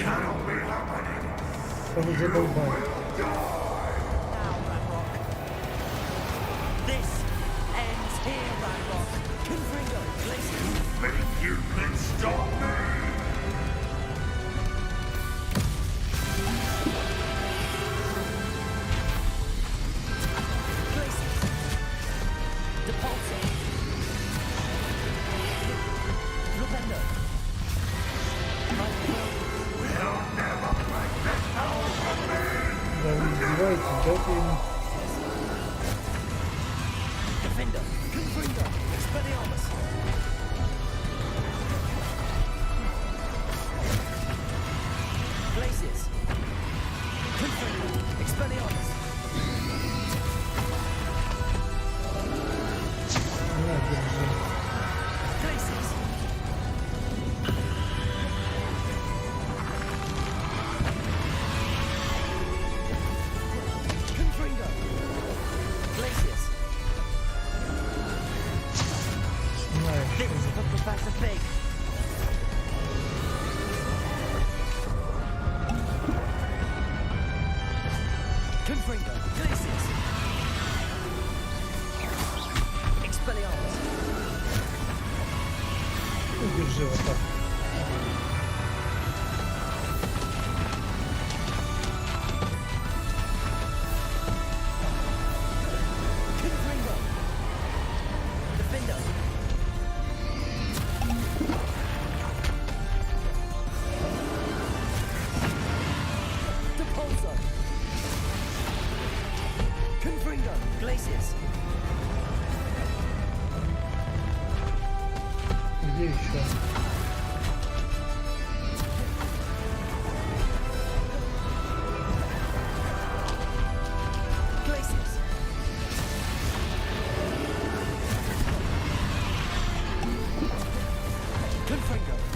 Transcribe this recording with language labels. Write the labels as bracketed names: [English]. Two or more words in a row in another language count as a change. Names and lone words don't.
[Russian] Чтобы задолбать. [English] Now, Ranrock. This ends here, Ranrock. Confringo. Glacius. You can stop me! Glacius. Depulso. Flipendo. [Russian] Да вы издеваетесь, дайте ему. [English] Defender. Confringo. Expelliarmus. Glacius. Confringo. Expelliarmus. [Russian] На, держи. [English] Glacius. Confringo. Glacius. [Russian] Знаешь, [English] This is for Professor Fig. Confringo. Glacius. Expelliarmus. [Russian] ну, держи вот так. [English] Confringo. Defender. Depulso. Confringo. Glacius. [Russian] Где еще? [English] Glaciers. Confringo.